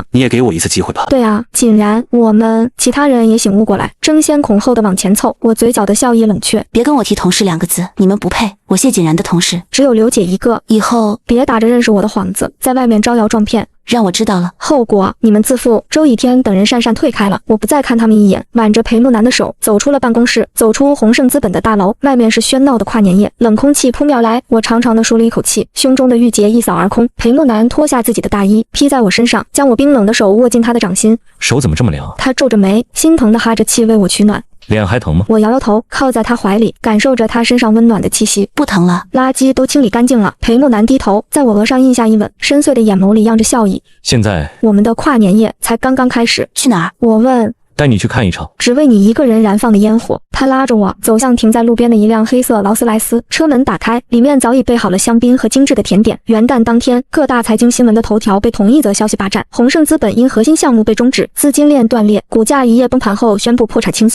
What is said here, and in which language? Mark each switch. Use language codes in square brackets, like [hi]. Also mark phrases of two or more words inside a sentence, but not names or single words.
[zh] 你也給我一次機會吧。對啊，竟然我們其他人也醒悟過來，爭先恐後的往前湊。我嘴角的笑意冷卻，別跟我提同事2個字，你們不配。我謝景然的同事只有劉姐一個，以後別打着認識我的幌子，在外面招搖撞騙。讓我知道了，後果你們自負。周以天等人讪讪退開了，我不再看他們一眼，挽着裴木南的手走出了辦公室，走出宏盛資本的大樓。外面是喧鬧的跨年夜，冷空氣撲面來，我長長的舒了一口氣，胸中的鬱結一掃而空。裴木南脫下自己的大衣披在我身上，將我冰冷的手握進他的掌心。手怎麼這麼涼？他皺着眉，心疼的哈着氣為我取暖。臉還疼嗎？我搖搖頭，靠在他懷裡，感受着他身上溫暖的氣息。不疼了，垃圾都清理乾淨了。裴木南低頭，在我額上印下一吻，深邃的眼眸裡漾着笑意。現在我們的跨年夜才剛剛開始。去哪兒？我問。帶你去看一场只為你一個人燃放的煙火。他拉着我走向停在路邊的一輛黑色勞斯萊斯，車門打開，裡面早已備好了香檳和精緻的甜點。元旦當天，各大財經新聞的頭條被同一則消息霸佔。宏盛資本因核心項目被終止，資金鏈斷裂，股價一夜崩盤後宣布破產清算。